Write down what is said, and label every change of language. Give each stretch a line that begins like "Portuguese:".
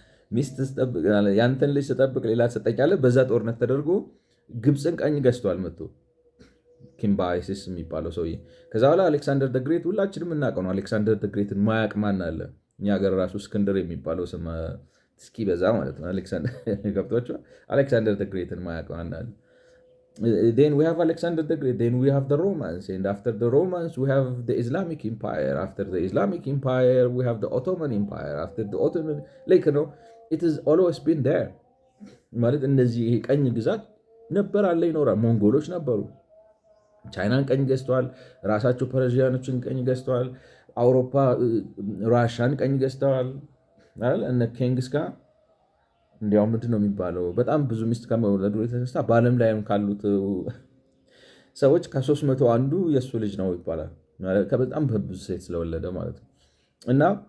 Amharic: ሚስት ስጠብቅ ያንተን ልጅ ስጠብቅ ሌላ ትሰጠኛለህ። በዛ ጦርነት ተደርጎ ግብፅን ቀኝ ገዝቷል መጥቶ ኪምባይሲስ የሚባለው ሰውዬ። ከዛ በኋላ አሌክሳንደር ደግሬት ሁላችንም እናውቀው ነው። አሌክሳንደር ደግሬትን ማያቅ ማን አለ? እኛ ሀገር ራሱ እስክንድር የሚባለው ስም እስኪ በዛ ማለት ነው። ገብቷቸዋል። አሌክሳንደር ደግሬትን ማያቅ ማን አለ?
English: Then we have Alexander the Great, then we have the Romans, and after the Romans we have the Islamic Empire, after the Islamic Empire we have the Ottoman Empire, after the Ottoman like it has always been there
Amharic: ማለት እነዚህ ይሄ ቀኝ ግዛት ነበር አለ ይኖራል። ሞንጎሎች ነበሩ፣ ቻይናን ቀኝ ገዝተዋል፣ ራሳቸው ፐርዢያኖችን ቀኝ ገዝተዋል፣ አውሮፓ ራሻን ቀኝ ገዝተዋል አይደል? እነ ኬንግስ ጋር እንዲያውም ምንድን ነው የሚባለው በጣም ብዙ ሚስት ከመውለዱ የተነሳ በዓለም ላይም ካሉት ሰዎች ከ300 አንዱ የእሱ ልጅ ነው ይባላል። በጣም ብዙ ሴት ስለወለደ ማለት ነው። እና